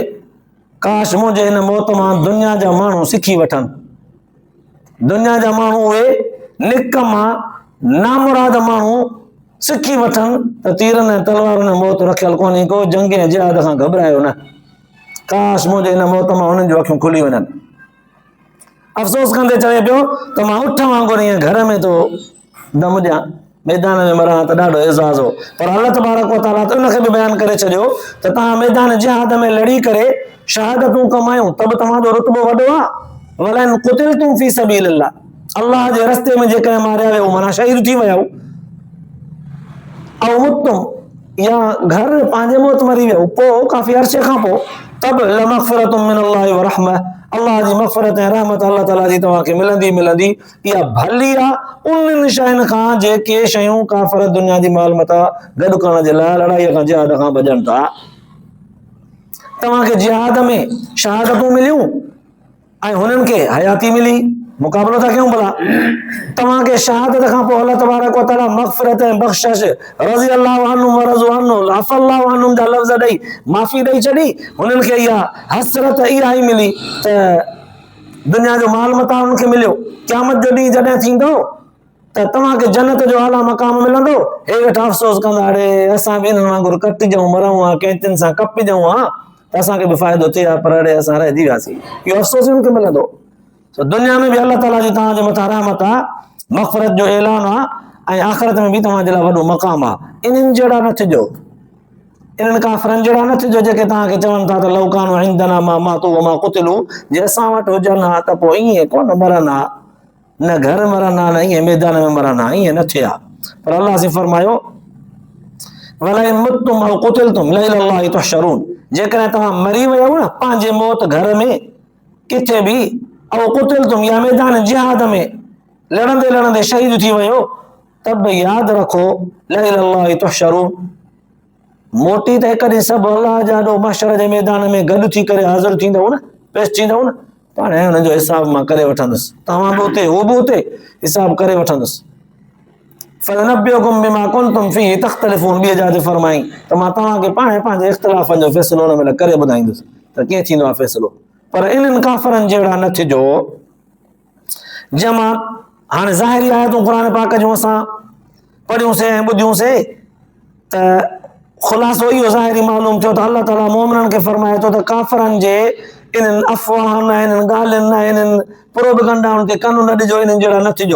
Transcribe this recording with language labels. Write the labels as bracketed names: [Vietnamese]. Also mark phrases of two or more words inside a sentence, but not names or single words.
[Sindhi] काश मुंहिंजे हिन मौत मां दुनिया जा माण्हू सिखी वठनि, दुनिया जा माण्हू उहे निकमा नामुराद माण्हू सिखी वठनि त तीरनि ऐं तलवारुनि में मौत रखियल कोन्हे को, जंग ऐं जिहाद खां घबरायो न। काश मुंहिंजे हिन मौत मां हुननि जूं अखियूं खुली वञनि। अफ़सोस कंदे चवे पियो त मां उठ वांगुरु ईअं घर में तो दम ॾियां, मैदान में मरां त ॾाढो एज़ाज़ हो। पर अल्लाह तबारक व तआला त उनखे बि बयानु करे छॾियो त तव्हां मैदान जिहाद में लड़ी करे शहादतूं कमायूं त बि तव्हांजो रुतबो वॾो आहे। [Arabic] ولئن قتلتم في سبيل الله, [Sindhi] अल्लाह जे रस्ते में जेकॾहिं मारिया वियो माना शहीद थी विया, ऐं मुतुम या घर पंहिंजे मौत मरी वियो, पोइ काफ़ी अरसे खां पोइ, तब [Arabic] لمغفرة من الله ورحمة, [Sindhi] अल्लाह जी मग़फ़िरत ऐं रहमत अल्लाह ताला जी तव्हांखे मिलंदी मिलंदी। इहा भली आहे उन्हनि शयुनि खां जेके शयूं काफ़िर दुनिया जी माल मता गॾु करण जे लाइ लड़ाईअ खां जिहाद खां भॼनि था। तव्हांखे जिहाद में शहादतूं मिलियूं ऐं हुननि खे हयाती मिली, मुक़ाबलो था कयूं भला। तव्हांखे शहादत खां पोइ अल्लाह तबारक व तआला मग़फ़िरत ऐं बख़्शिश [Arabic] رضي الله عنهم ورضوا عنه عفا الله عنهم [Sindhi] जा लफ़्ज़ ॾेई माफ़ी ॾेई छॾी। हुननि खे इहा हसरत इहा ई मिली त दुनिया जो माल मता उन्हनि खे मिलियो। क़यामत जो ॾींहुं जॾहिं थींदो त तव्हांखे जन्नत जो आला मक़ाम मिलंदो, हे वेठा अफ़सोस कंदा अड़े असां बि हिननि वांगुरु कटिजऊं मरूं हा, कंहिं सां कपिजऊं हा त असांखे बि फ़ाइदो थिए हा, पर अड़े असां रहिजी वियासीं। इहो अफ़सोस उन्हनि खे मिलंदो। दुनिया में बि अल्लाह ताला जी तव्हांजे मथां रहमत आहे, मग़फ़िरत जो ऐलान आहे, ऐं आख़िरत में बि तव्हांजे लाइ वॾो मक़ाम आहे। इन्हनि जहिड़ा न थिजो, इन्हनि काफ़िरनि जहिड़ा न थिजो जेके तव्हांखे चवनि था त [Arabic] لو كانوا عندنا ما ماتوا وما قتلوا, [Sindhi] जे असां वटि हुजनि हा त पोइ ईअं कोन मरनि हा, न घर मरनि हा, न ईअं मैदान में मरनि हा, ईअं न थिया। पर अल्लाह से फरमायो [Arabic] ولئن متم أو قتلتم لإلى الله تحشرون, [Sindhi] जेकॾहिं तव्हां मरी वियो न पंहिंजे मौत घर में किथे बि, [Arabic] أو قتلتم [Sindhi] या मैदान जिहाद में लड़ंदे लड़ंदे शहीद थी वियो, तब यादि रखो [Arabic] لإلى الله تحشرون, [Sindhi] मोटी त हिकु ॾींहुं सभु अल्लाह जा महशर जे मैदान में गॾु थी करे हाज़िर थींदव न, पेश थींदव न, पाण हुनजो हिसाब मां करे वठंदुसि। तव्हां बि उते, हू बि उते, हिसाब करे वठंदुसि। [Arabic] فلنبئكم بما كنتم فيه تختلفون. [Sindhi] ॿी जात फरमाई त मां तव्हांखे पाणे पंहिंजे इख़्तिलाफ़नि जो फ़ैसिलो हुन महिल करे ॿुधाईंदुसि त कीअं थींदो आहे फ़ैसिलो। पर इन्हनि काफ़रनि जहिड़ा न थिजो जंहिंमां हाणे ज़ाहिरी आयतूं क़ुर पाक जूं असां पढ़ियूंसीं ऐं ॿुधियूंसीं त ख़ुलासो इहो ज़ाहिरी मालूम थियो त अलाह ताला मोमिननि खे फरमाए थो त काफ़रनि जे इन्हनि अफ़वाहनि ऐं इन्हनि ॻाल्हियुनि ऐं इन्हनि प्रोपगंडाउनि ते कन न ॾिजो, इन्हनि जहिड़ा न थिजो।